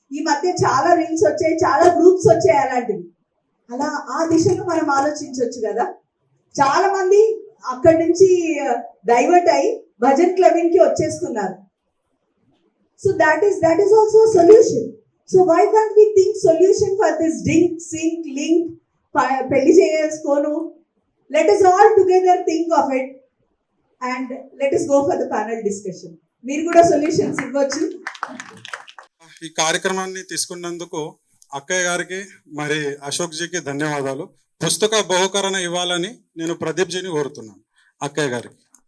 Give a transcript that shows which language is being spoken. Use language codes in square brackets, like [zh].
[te] ఈ మధ్య చాలా రీల్స్ వచ్చాయి, చాలా గ్రూప్స్ వచ్చాయి అలాంటివి. అలా ఆ దిశలో మనం ఆలోచించవచ్చు కదా. చాలా మంది అక్కడి నుంచి డైవర్ట్ అయి భజన్ క్లబ్బింగ్ కి వచ్చేస్తున్నారు. [en] So that is also solution. So why can't we think solution for this dink, sink, link, [te] పెళ్లి చేసుకోను? [en] Let us all together think of it and let us go for the panel discussion. [te] మీరు కూడా solutions ఇవ్వచ్చు. ఈ కార్యక్రమాన్ని తీసుకున్నందుకు అక్కయ్య గారికి మరి అశోక్ జీకి ధన్యవాదాలు. పుస్తక బహుకరణ ఇవ్వాలని నేను ప్రదీప్ జీని కోరుతున్నాను అక్కయ్య గారికి.